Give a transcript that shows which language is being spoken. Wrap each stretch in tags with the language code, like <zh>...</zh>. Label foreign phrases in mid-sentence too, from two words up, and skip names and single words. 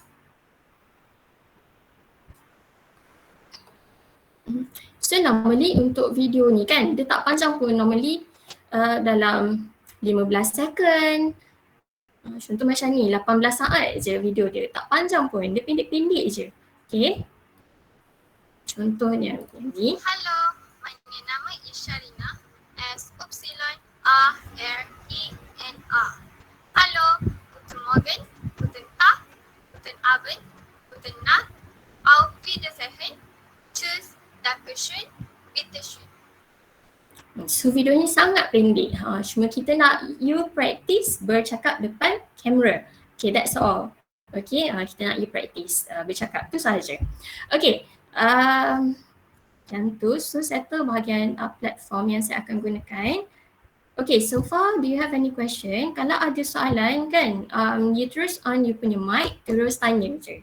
<en>So normally</en> <ms>untuk video ni kan, dia tak panjang pun, normally dalam 15 second. Contoh macam ni, 18 saat je video dia, tak panjang pun, dia pendek-pendek je. Okay. Contohnya ni.</ms> <en>Hello, nama is Sharina. S-Y-R-R-E-N-A.</en> <de>Hallo, guten Morgen, guten Tag, guten Abend, guten Nacht, auf Wiedersehen, tschüss, dankeschön, bitteschön.</de> <ms>So video ni sangat pendek. Cuma kita nak</ms> <en>you practice</en> <ms>bercakap depan kamera.</ms> <en>Okay, that's all.</en> <ms>Okay, kita nak</ms> <en>you practice</en> <ms>bercakap tu sahaja. Okay, yang tu,</ms> <en>so settle</en> <ms>bahagian platform yang saya akan gunakan.</ms> <en>Okay, so far do you have any question?</en> <ms>Kalau ada soalan kan, you terus</ms> <en>on you</en> <ms>punya mic, terus tanya je.</ms>